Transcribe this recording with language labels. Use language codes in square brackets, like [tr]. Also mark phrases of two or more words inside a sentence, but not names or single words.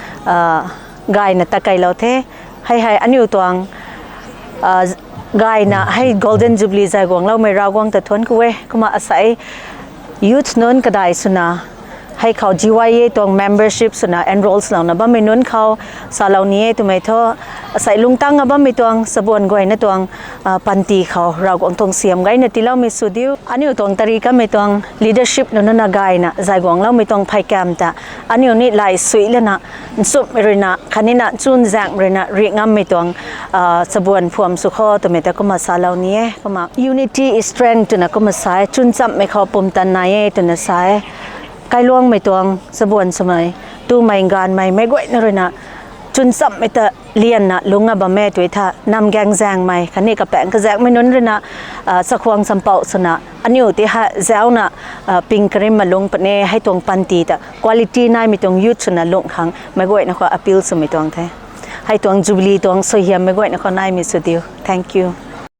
[raw] gai na takai lo the hai aniu tuang gai na hai Golden Jubilee zai gwang lo mai rawang ta thon kuwe kuma asai youth non kadai suna hai khau GYA tuang membership suna enrolls lo na ba mai non khau salau nie tu mai tho sai lungtang aba mi tuang sabon goi na tuang panti khau rawang tong siam gai na tilau mi sudiu aniu tuang tarika mi tuang leadership no na gai na zai gwang lo mi tuang phai kam ta aniu ni lai sui le na sup rina khanina chun jang rina ri ngam mi tuang sabon Phwam su kho to me ta kuma salau nie kuma [en] unity is strength [raw] na kuma sai chun cham me kho pum tan na ye to na sai kai luang mai tuang sabon samai tu mai gan mai mai goi na rina chun sap mai ta lian na lunga ba me tui tha nam gang jang mai khani ka peng ka jak mai non rina sakhwang sampau suna aniu ti ha zauna ping krim malung pane hai tong panti ta quality nai mi tong youth suna long khang mai goi na kho appeal su mi tong the hai tong Jubilee tong so hiam mai goi na kho nai mi su tiu [en] thank you